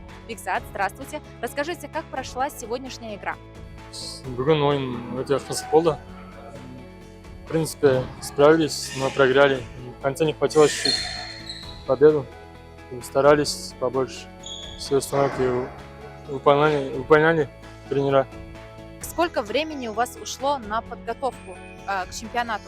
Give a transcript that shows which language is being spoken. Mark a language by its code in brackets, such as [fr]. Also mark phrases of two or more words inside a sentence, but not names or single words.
[ru] Бекзат, здравствуйте. Расскажите, как прошла сегодняшняя игра? [kk] Бүгін ойын өте қызық болды. [ru] В принципе, справились, но проиграли. В конце не хватило чуть-чуть победу. Старались побольше. Все установки выполняли тренера. Сколько времени у вас ушло на подготовку к чемпионату?